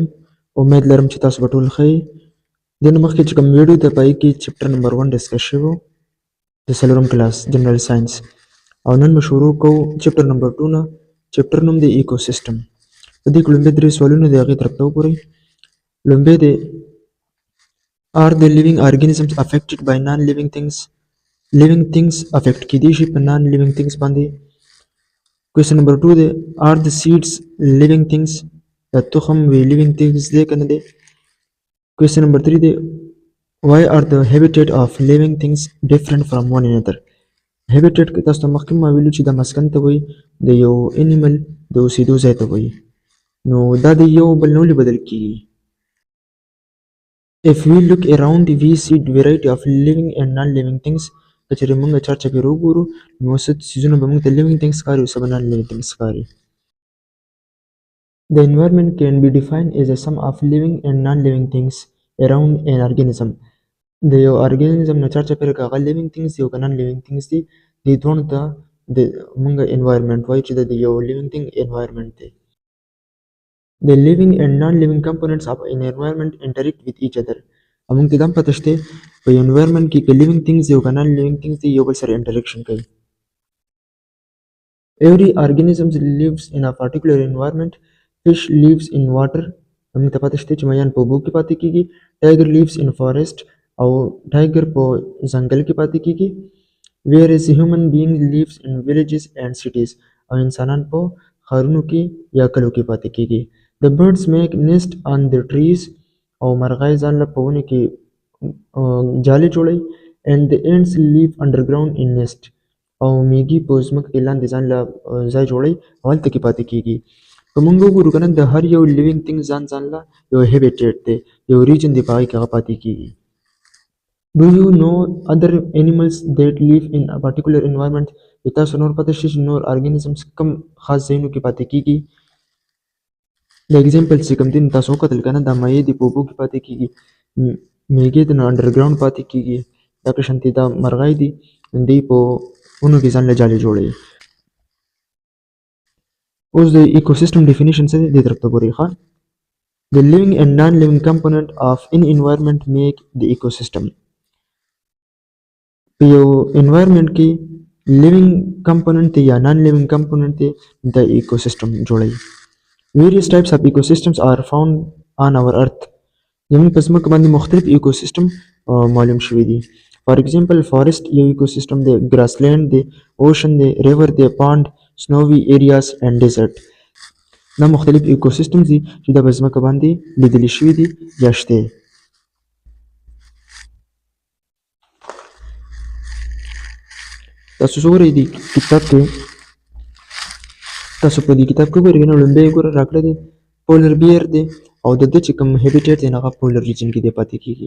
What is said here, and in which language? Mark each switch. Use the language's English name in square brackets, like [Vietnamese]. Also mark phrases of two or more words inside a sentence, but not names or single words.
[Pashto] امید لرم چې تاسو به ټول ښه یئ. دې نه مخکې چې کوم ویډیو د پای کې [English] chapter number [Pashto] 1 ډسکس شوی د څلورم کلاس [English] general science, [Pashto] او نن به شروع کوو [English] chapter number [Pashto] 2 نه. چپټر نوم دی ایکو سیستم. په دې کې لومبۍ درې سوالونه د هغې طرف ته وګورئ. لومبۍ دی [English] are the living organisms affected by non-living things. living things affect [Pashto] کېدی شي په [English] non-living things باندې. question number 2 دی are the seeds living things. [Pashto] د تخم وی [English] living things [Pashto] دی که نه دی. [English] question number 3 دی why are the habitat of living things different from one another. [Pashto] habitat که تاسو ته مخکې ما ویلو چې د مسکن ته وایي د یو انیمل د اوسېدو ځای ته وایي، نو دا د یو بل نه ولې بدل کېږي. [English] if we look around we see variety of living and non-living things. [Pashto] که چېرې موږ چارچاپېره وګورو نو څه څیزونه به موږ ته [English] living things [Pashto] ښکاري او څه به [English] non-living things [Pashto] ښکاري. [English] The environment can be defined as a sum of living and non-living things around an organism. [Pashto] د یو ارګانیزم نه چارچاپېره که هغه [English] living things [Pashto] دي او که [English] non-living things [Pashto] دي، دې دواړو ته د موږ environment وایو چې د یو [English] living thing environment [Pashto] دی. [English] The living and non-living components of an environment interact with each other. [Pashto] موږ ته دا هم پته شته په environment کې که [English] living things [Pashto] دي او که [English] non-living things [Pashto] دي یو بل سره interaction کوي. [English] Every organism lives in a particular environment. Fish lives in water. [Pashto] موږ ته پته شته چې ماهیان په اوبو کې پاتې کېږي. [English] Tiger lives in forest [Pashto] او ټایګر په ځنګل کې پاتې کېږي. [English] Whereas human beings lives in villages and cities. [Pashto] او انسانان په ښارونو کې یا کلو کې پاتې کېږي. [English] The birds make nest on the trees. [Pashto] او مرغۍ ځان له په ونې کې جالې جوړوي. [English] And the ants live underground in nest. [Pashto] او میږي په ځمکه کې لاندې ځان له ځای جوړوي او هلته کې پاتې کېږي. که موږ وګورو که نه د هر یو [English] living thing [Pashto] ځان له یو هیبیټیټ دی، یو ریجن دی، په هغې کې هغه پاتې کېږي. [English] Do you know other animals that live in a particular environment. [Pashto] تاسو نور پته شي چې نور ارګانیزمز کوم خاص ځایونو کې پاتې کېږي. د ایگزامپل چې کوم دي تاسو وکتل که نه دا مایع دي په اوبو کې پاتې کېږي، میږې دي نو انډرګراونډ پاتې کېږي، دا قشانتې دا مرغۍ دي دوی په ونو کې ځان له جالې جوړوي. اوس د [English] ecosystem definition [Pashto] څه دی دې طرف ته ګورئ ښه. [English] The living and non-living component of an environment make the ecosystem. [Pashto] په یو environment کې [English] living component [Pashto] دی یا [English] non-living component [Pashto] دی د ایکوسیسټم جوړوي. [English] Various types of ecosystems are found on our earth. [Pashto] زموږ په ځمکه باندې مختلف ایکوسیسټم معلوم شوي دي. [English] For example forest یو ایکوسیسټم دی، grassland دی، ocean دی، river دی، pond، snowy areas and desert. [Pashto] دا مختلف ایکوسیسټمز دي چې دا په ځمکه باندې لیدلی شوي دي یا شته. تاسو وګورئ دې کتاب کې، تاسو په دې کتاب کې وګورئ نو لومبۍ ګوره راکړی دی [English] polar bear [Pashto] دی او د ده چې کوم هیبیټیټ دی نو هغه [English] polar region [Pashto] کې دی پاتې کېږي.